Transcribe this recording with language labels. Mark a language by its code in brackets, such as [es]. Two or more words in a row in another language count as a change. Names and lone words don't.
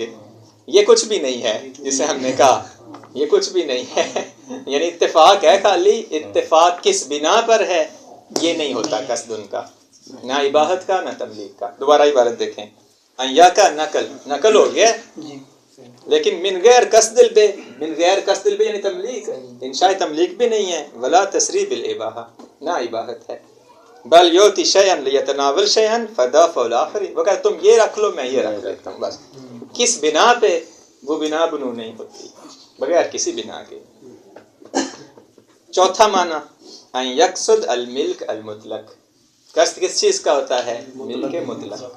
[ur] یہ کچھ بھی نہیں ہے جسے ہم نے کہا، یہ کچھ بھی نہیں ہے. یعنی اتفاق ہے، خالی اتفاق کس بنا پر ہے یہ نہیں ہوتا قصد ان کا، نہ اباحت کا نہ تملیک کا. دوبارہ عبارت دیکھیں، انیا کا نقل ہو گیا لیکن [ar] من غیر قصد البیع، من غیر قصد البیع [ur] یعنی تملیک، انشاء تملیک بھی نہیں ہے، [ar] ولا تسریع بالاباحہ، [ur] نہ اباحت ہے. [ar] بل یؤتی شیئا لیتناول شیئا فدافع الآخر، [ur] وہ کہتے تم یہ رکھ لو میں یہ رکھ لیتا ہوں بس. کس بنا پہ؟ وہ بنا بنو نہیں ہوتی، بغیر کسی بنا کے. چوتھا معنی [ar] ان یقصد الملک المطلق، [ur] قصد کس چیز کا ہوتا ہے؟ ملک مطلق کا.